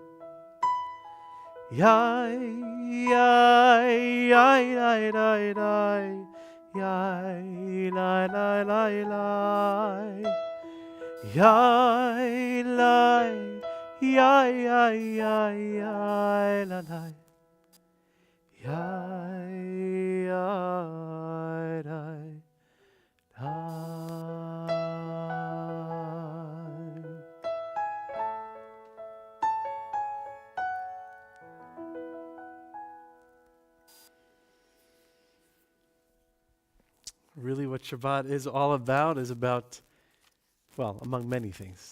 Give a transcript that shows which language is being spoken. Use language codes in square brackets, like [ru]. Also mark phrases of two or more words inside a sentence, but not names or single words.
[en] Yai, yai, yai, lai, lai, lai. Yai, lai, lai, lai, lai. Yai, lai, ya ya ya ya la la, ya ya la la. Really, what Shabbat is all about is about, well, among many things.